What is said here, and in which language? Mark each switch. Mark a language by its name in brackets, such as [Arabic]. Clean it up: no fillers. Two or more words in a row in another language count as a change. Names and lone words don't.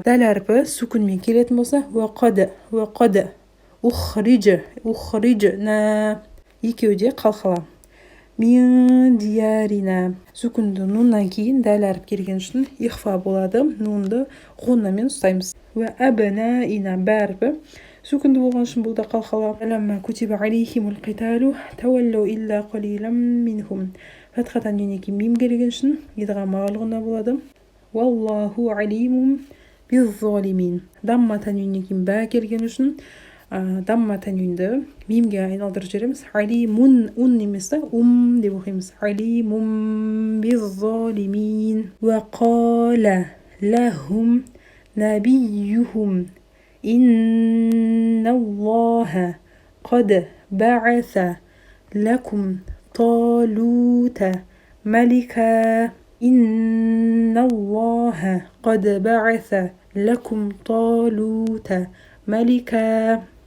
[Kazakh] Дәл әрпі сүкінмен келетін болса, уақады, ухриджі, на екеуде қалқала. [Arabic] من ديارنا. [Kazakh] Сүкінді нуннан кейін дәл әріп келген үшін ихфа болады. Нунды ғуннамен ұстаймыз. [Arabic] وأبنائنا бәрбі. [Kazakh] Сүкінді болған үшін бұл да қалқала. [Arabic] فلما كتب عليهم القتال تولوا إلا قليلا منهم. [Kazakh] Фатхатан енеке мим келген үшін идғамға қалғына болады. [Arabic] والله عليم بالظالمين. [Kazakh] Дамматан үйнен бә келген үшін дамматан үйнді мимге айналдырып жібереміз. Алимун, немес та, деп оқимыз. [Arabic] عليم بالظالمين. وقال لهم نبيهم إن الله قد بعث لكم طالوت ملكا. إن الله قد بعث لكم طالوت ملكا